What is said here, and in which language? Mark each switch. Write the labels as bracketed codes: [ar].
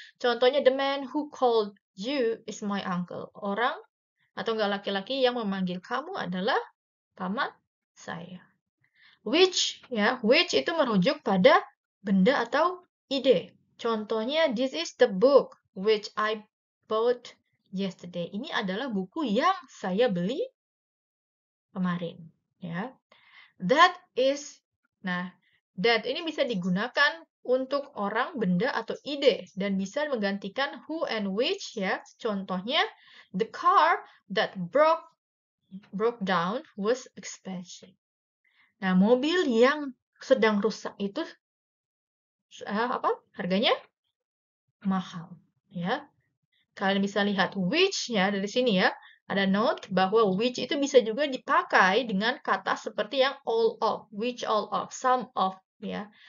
[id] Contohnya, [en] the man who called you is my uncle. [id] Orang atau enggak laki-laki yang memanggil kamu adalah paman saya. Which, ya, which itu merujuk pada benda atau ide. Contohnya, [en] this is the book which I bought yesterday. [id] Ini adalah buku yang saya beli kemarin, ya. That is, nah, that ini bisa digunakan untuk orang, benda, atau ide, dan bisa menggantikan who and which, ya. Contohnya, [en] the car that broke down was expensive. [id] Nah, mobil yang sedang rusak itu harganya mahal, ya. Kalian bisa lihat which, ya, dari sini ya. Ada note bahwa which itu bisa juga dipakai dengan kata seperti yang all of, which all of, some of, ya.